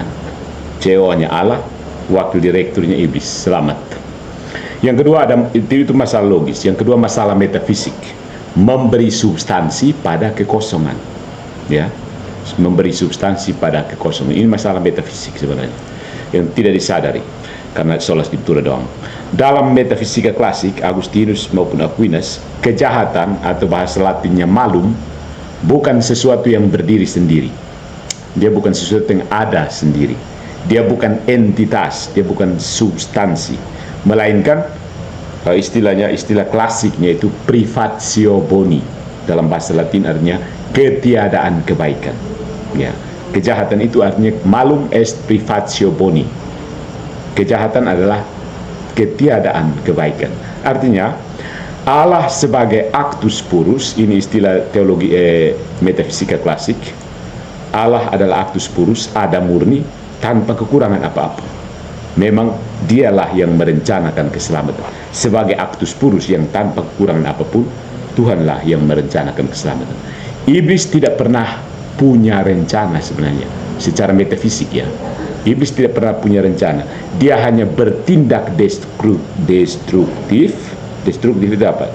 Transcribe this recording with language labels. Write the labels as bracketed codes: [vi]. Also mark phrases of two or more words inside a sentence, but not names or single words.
[id] CEO-nya Allah, wakil direkturnya iblis. Selamat. Yang kedua itu masalah logis. Yang kedua masalah metafisik. Memberi substansi pada kekosongan. Ya, memberi substansi pada kekosongan. Ini masalah metafisik sebenarnya yang tidak disadari karena [la] sola scriptura [id] doang. Dalam metafisika klasik, Agustinus maupun Aquinas, kejahatan atau bahasa Latinnya malum bukan sesuatu yang berdiri sendiri. Dia bukan sesuatu yang ada sendiri. Dia bukan entitas, dia bukan substansi, melainkan istilah klasiknya itu [la] privatio boni. [id] Dalam bahasa Latin artinya ketiadaan kebaikan. Ya, kejahatan itu artinya [la] malum est privatio boni. [id] Kejahatan adalah ketiadaan kebaikan. Artinya Allah sebagai [la] actus purus, [id] ini istilah teologi metafisika klasik. Allah adalah [la] actus purus, [id] ada murni, tanpa kekurangan apa-apa. Memang dialah yang merencanakan keselamatan. Sebagai [la] actus purus [id] yang tanpa kekurangan apapun, Tuhanlah yang merencanakan keselamatan. Iblis tidak pernah punya rencana sebenarnya, secara metafisik ya. Iblis tidak pernah punya rencana. Dia hanya bertindak destruktif. Destruktif itu apa?